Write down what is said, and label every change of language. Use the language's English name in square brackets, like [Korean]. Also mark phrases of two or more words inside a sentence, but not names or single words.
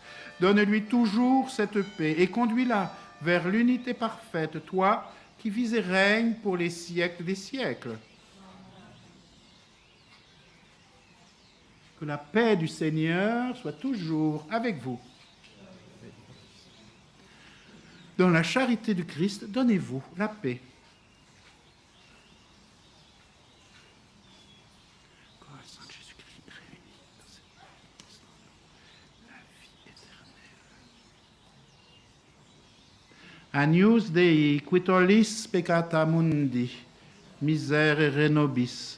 [French] Donne-lui toujours cette paix et conduis-la vers l'unité parfaite, toi qui vis et règnes pour les siècles des siècles. Que la paix du Seigneur soit toujours avec vous. Dans la charité du Christ, donnez-vous la paix. [Latin] Agnus Dei, qui tollis peccata mundi, miserere nobis.